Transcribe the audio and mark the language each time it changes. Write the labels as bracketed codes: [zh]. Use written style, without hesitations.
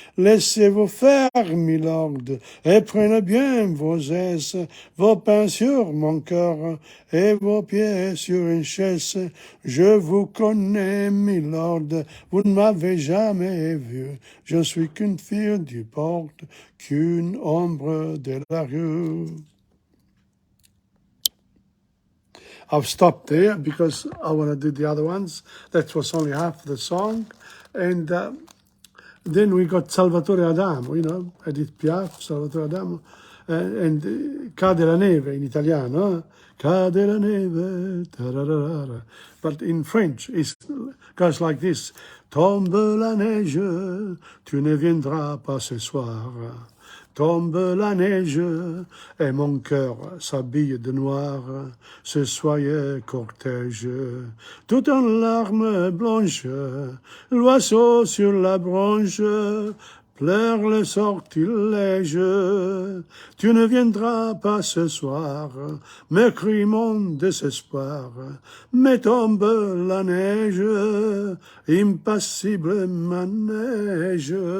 [fr] Laissez-vous faire, milord, et prenez bien vos aises, vos pains sur mon cœur, et vos pieds sur une chaise. Je vous connais, milord, vous ne m'avez jamais vu. Je ne suis qu'une fille du porte, qu'une ombre de la rue. [en] I've stopped there because I want to do the other ones. That was only half the song. And then we got Salvatore Adamo, you know, Edith Piaf, Salvatore Adamo, and Cade la neve in italiano. [it] Cade la neve, tararara. [en] But in French, it goes like this. [fr] Tombe la neige, tu ne viendras pas ce soir. Tombe la neige, et mon cœur s'habille de noir, ce soyeux cortège, tout en larmes blanches, l'oiseau sur la branche, pleure le sortilège, tu ne viendras pas ce soir, me crie mon désespoir, mais tombe la neige, impassible manège.